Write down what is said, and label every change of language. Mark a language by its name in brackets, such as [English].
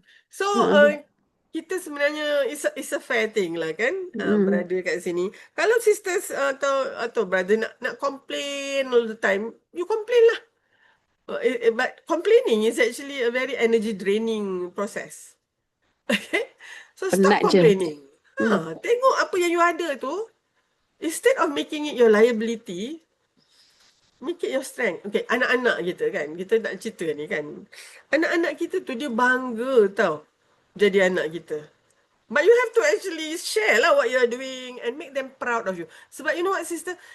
[Malay] So, kita sebenarnya [English] it's a fair thing [Malay] lah kan, berada kat sini. Kalau sisters atau brother nak [English] complain all the time, you complain [Malay] lah. [English] But complaining is actually a very energy draining process. Okay? So stop [Malay] Penat je. [English] complaining. [Malay] Tengok apa yang you ada tu. [English] Instead of making it your liability, make it your strength. [Malay] Okay, anak-anak kita kan, kita nak cerita ni kan. Anak-anak kita tu dia bangga tau jadi anak kita. [English] But you have to actually share lah what you're doing and make them proud of you. [Malay] Sebab [English] you know what, sister?